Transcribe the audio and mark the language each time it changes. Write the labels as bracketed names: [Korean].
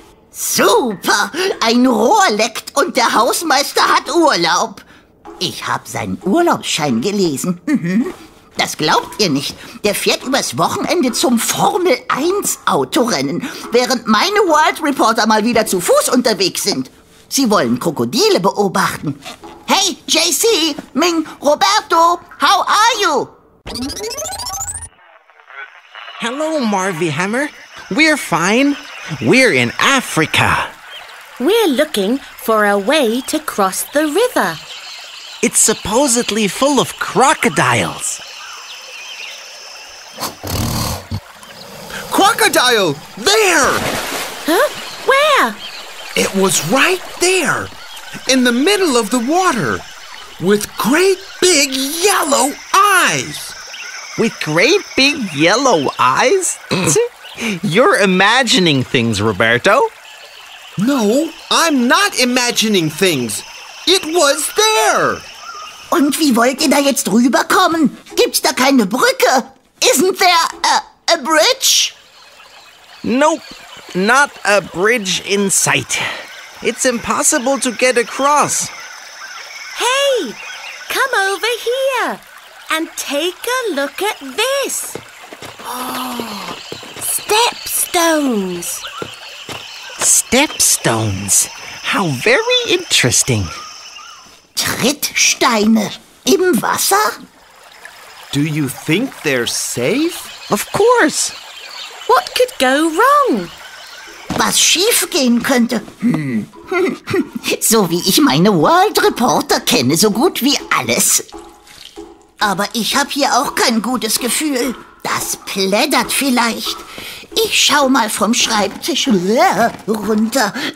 [German] Super. Ein Rohr leckt und der Hausmeister hat Urlaub. Ich habe seinen Urlaubsschein gelesen. Das glaubt ihr nicht. Der fährt übers Wochenende zum Formel-1-Autorennen, während meine World Reporter mal wieder zu Fuß unterwegs sind. Sie wollen Krokodile beobachten. [English] Hey, JC, Ming, Roberto, how are you? Hello, Marvi Hämmer. We're fine. We're in Africa. We're looking for a way to cross the river. It's supposedly full of crocodiles. Crocodile! There! Huh? Where? It was right there, in the middle of the water, with great big yellow eyes. With great big yellow eyes? You're imagining things, Roberto. No, I'm not imagining things. It was there. [German] Und wie wollt ihr da jetzt rüberkommen? Gibt's da keine Brücke? [English] Isn't there a bridge? Nope, not a bridge in sight. It's impossible to get across. Hey, come over here and take a look at this. Oh, stepstones. Stepstones. How very interesting. [German] Trittsteine im Wasser? [English] Do you think they're safe? Of course. What could go wrong? [German] was schief gehen könnte. So wie ich meine World Reporter kenne, so gut wie alles. Aber ich habe hier auch kein gutes Gefühl. Das plättert vielleicht. Ich schau mal vom Schreibtisch runter.